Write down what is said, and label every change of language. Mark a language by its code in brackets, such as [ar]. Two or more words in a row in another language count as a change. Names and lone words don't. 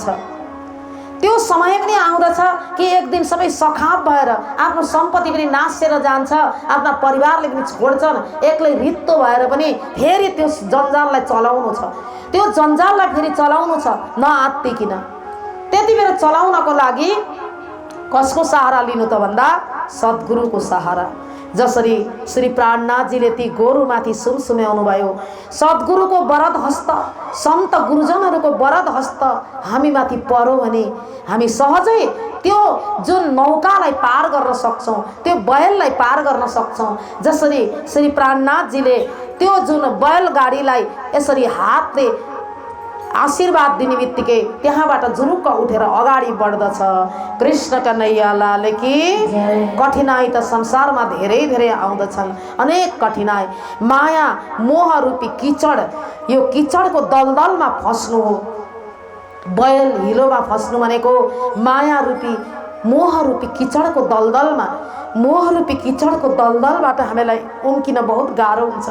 [ne] त्यो समय पनि आउँदछ कि एक दिन सबै सखाप भएर आफ्नो सम्पत्ति पनि नासेर जान्छ, आफ्ना परिवारले पनि छोड्छन्, एक्लै रित्तो भएर पनि फेरि त्यो जन्जाललाई चलाउनु छ, त्यो जन्जाललाई फेरि चलाउनु छ नआत्तिकिन। त्यति बेला चलाउनको लागि कसको सहारा लिनु त भन्दा सद्गुरुको सहारा। जसरी श्री प्राणनाथजीले ती गोरुमाथि सुमसुम्याउनु भयो, सद्गुरुको वरद हस्त, सन्त गुरुजनहरूको वरद हस्त हामीमाथि परो भने हामी सहजै त्यो जुन नौकालाई पार गर्न सक्छौँ, त्यो बैललाई पार गर्न सक्छौँ। जसरी श्री प्राणनाथजीले त्यो जुन बैलगाडीलाई यसरी हातले आशीर्वाद दिने बित्तिकै त्यहाँबाट जुरुक्क उठेर अगाडि बढ्दछ। [hi] कृष्ण कन्हैया लाल की। [ne] कठिनाई त संसारमा धेरै धेरै आउँदछन्, अनेक कठिनाई। माया मोह रूपी किचड, यो किचडको दलदलमा फस्नु हो। बैल हिलोमा फस्नु भनेको माया रूपी मोह रूपी किचडको दलदलमा, मोह रूपी किचडको दलदलबाट हामीलाई उम्किन बहुत गाह्रो हुन्छ।